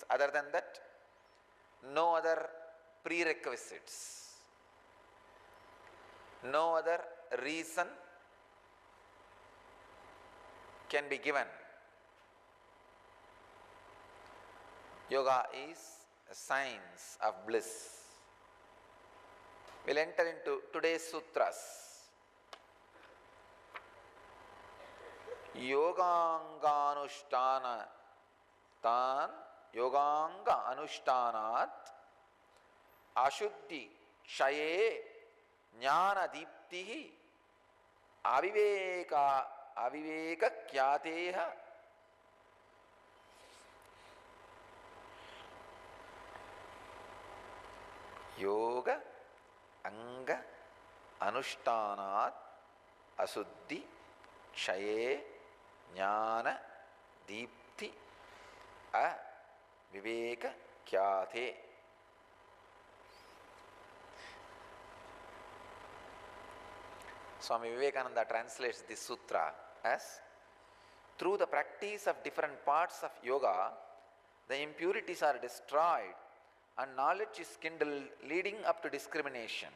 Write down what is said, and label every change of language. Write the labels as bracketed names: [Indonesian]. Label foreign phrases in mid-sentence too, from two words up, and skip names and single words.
[English] Other than that, no other prerequisites, no other reason can be given. Yoga is a science of bliss. We'll enter into today's sutras. [Sanskrit] योगाङ्ग अनुष्ठानात् अशुद्धि क्षये ज्ञान दीप्तिः अविवेक ख्यातेः. योग अङ्ग अनुष्ठानात् अशुद्धि क्षये ज्ञान दीप्ति अविवेक ख्याते. [English] Swami Vivekananda translates this sutra as, through the practice of different parts of yoga, the impurities are destroyed and knowledge is kindled, leading up to discrimination.